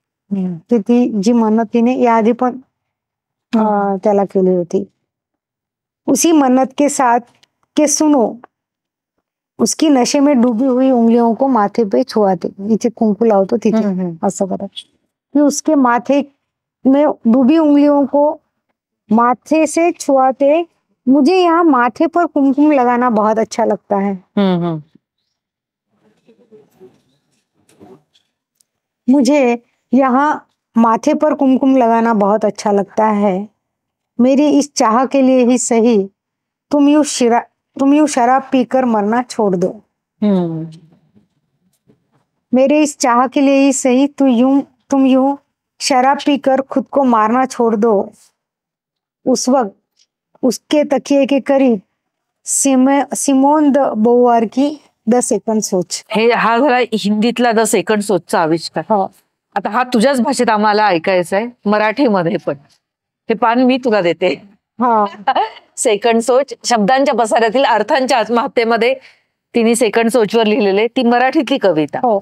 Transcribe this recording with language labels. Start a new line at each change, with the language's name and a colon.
Marathi: की ती जी मन्नत तिने याआधी पण त्याला केली होती.
Hindi: उसी मन्नत के साथ के सुनो उसकी नशे में डूबी हुई उंगलियों को माथे पे छुआते.
Marathi: इथे कुंकू लावतो तिथे असं करत कि
Hindi: उसके माथे में डूबी उंगलियों को माथे से छुआते. मुझे यहाँ माथे पर कुमकुम लगाना बहुत अच्छा लगता है. मुझे यहाँ माथे पर कुमकुम लगाना बहुत अच्छा लगता है. मेरी इस चाह के लिए ही सही तुम यूं शराब पीकर मरना छोड़ दो. मेरे इस चाह के लिए ही सही तुम यूं शराब पीकर खुद को मारना छोड़ दो. उस वक्त उसके तकिए के करीब सिमोन द बोवार की द सेकंड सोच.
Marathi: हा झाला हिंदीतला द सेकंड सोचचा आविष्कार. आता हा तुझ्याच भाषेत आम्हाला ऐकायचा आहे, मराठीमध्ये पण. हे पान मी तुला देते. सेकंड सोच, शब्दांच्या पसाऱ्यातील अर्थांच्या आत्महत्येमध्ये तिने सेकंड सोचवर लिहिलेले, ती मराठीतली कविता.